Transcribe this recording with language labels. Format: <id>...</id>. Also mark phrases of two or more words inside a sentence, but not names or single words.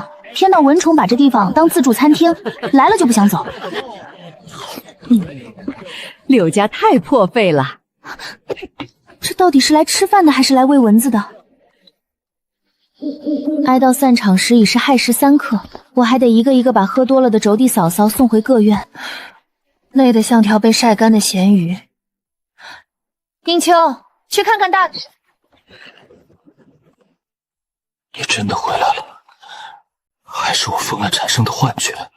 <zh>偏到蚊蟲把這地方當自助餐廳，來了就不想走。柳家太破費了。這到底是來吃飯的還是來餵蚊子的？哀悼散場時已是亥時3刻，我還得一個一個把喝多了的軸娣嫂嫂送回各院，累得像條被曬乾的鹹魚。應秋，去看看大。你真的回來了？還是我瘋了產生的幻覺？</zh>